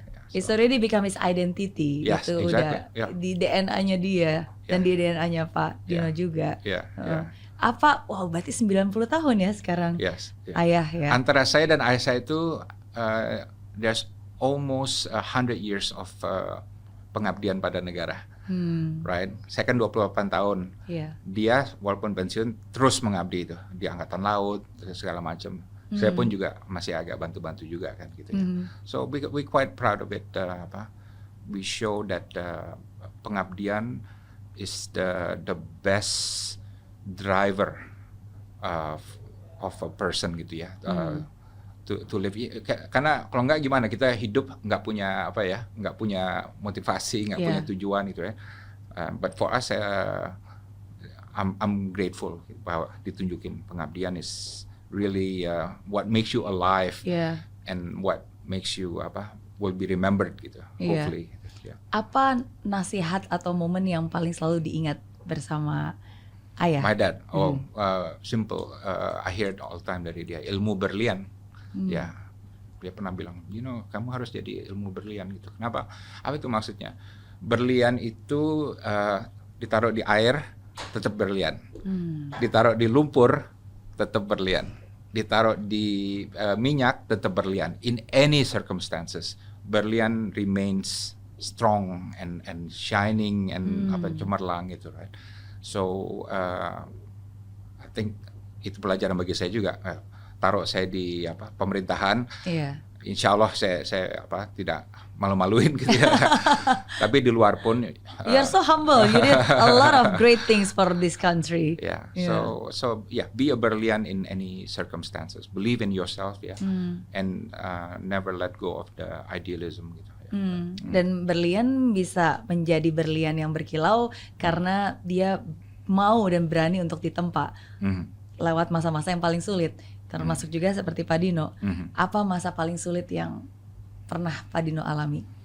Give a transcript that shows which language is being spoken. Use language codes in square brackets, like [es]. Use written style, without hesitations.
[en] It's already become his identity, yes, [id] gitu. [en] Exactly. [id] Udah di DNA-nya dia dan di DNA-nya Pak Dino juga. Wow, berarti 90 tahun ya sekarang. [en] Yes. [id] Ayah ya. Antara saya dan ayah saya itu [en] there's almost 100 years of [id] pengabdian pada negara. [en] Right? [id] Saya kan 28 tahun. Dia walaupun pensiun terus mengabdi itu di angkatan laut segala macam. Saya pun juga masih agak bantu-bantu juga kan gitu ya. [en] So we quite proud of it. We show that pengabdian is the best driver of a person [id] gitu ya. [en] To live, [id] karena kalau nggak gimana kita hidup nggak punya nggak punya motivasi, nggak punya tujuan gitu ya. [en] But for us, I'm grateful [id] bahwa ditunjukin pengabdian [en] is really what makes you alive, and what makes you will be remembered [id] gitu, [en] hopefully. [id] Apa nasihat atau momen yang paling selalu diingat bersama ayah? [en] My dad, simple. I hear it all the time [id] dari dia, ilmu berlian. Ya, dia pernah bilang, kamu harus jadi ilmu berlian gitu. Kenapa? Apa itu maksudnya? Berlian itu ditaruh di air tetap berlian, ditaruh di lumpur tetap berlian, ditaruh di minyak tetap berlian. [en] In any circumstances, berlian remains strong and shining and [id] cemerlang gitu, [en] right? So I think [id] itu pelajaran bagi saya juga. Taruh saya di pemerintahan, insya Allah saya tidak malu-maluin gitu ya. Tapi di luar pun [en] you're so humble, you did a lot of great things for this country. So be a berlian in any circumstances, believe in yourself and never let go of the idealism [id] gitu. Dan berlian bisa menjadi berlian yang berkilau karena dia mau dan berani untuk ditempa lewat masa-masa yang paling sulit. Termasuk juga seperti Pak Dino. Apa masa paling sulit yang pernah Pak Dino alami?